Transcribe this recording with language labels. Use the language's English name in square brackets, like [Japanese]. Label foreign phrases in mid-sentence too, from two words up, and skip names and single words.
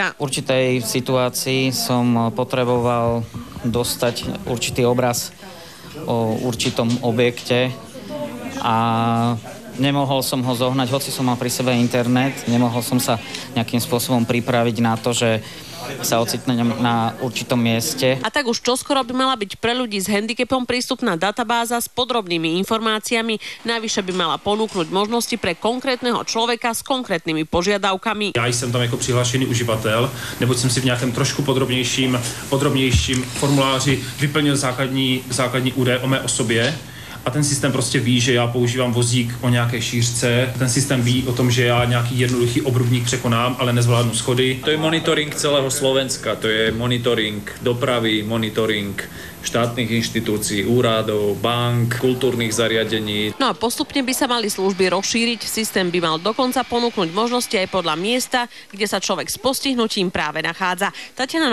[Slovak] V určitej situácii som potreboval dostať určitý obraz o určitom objekte a nemohol som ho zohnať, hoci som mal pri sebe internet, nemohol som sa nejakým spôsobom pripraviť na to, že sa ocitnem na určitom mieste. A tak už čoskoro by mala byť pre ľudí s handicapom prístupná databáza s podrobnými informáciami. Navyše by mala ponúknuť možnosti pre konkrétneho človeka s konkrétnymi požiadavkami. [Czech] Já jsem tam jako přihlášený uživatel, neboť jsem si v nějakém trošku podrobnějším formuláři vyplnil základní údaje o mé osobě. A ten systém prostě ví, že já používám vozík o nějaké šířce. Ten systém ví o tom, že já nějaký jednoduchý obrubník překonám, ale nezvládnu schody. [Slovak] To je monitoring celého Slovenska, to je monitoring dopravy, monitoring štátnych inštitúcií, úradov, bank, kultúrnych zariadení. No a postupne by sa mali služby rozšíriť. Systém by mal dokonca ponúknuť možnosti aj podľa miesta, kde sa človek s postihnutím práve nachádza.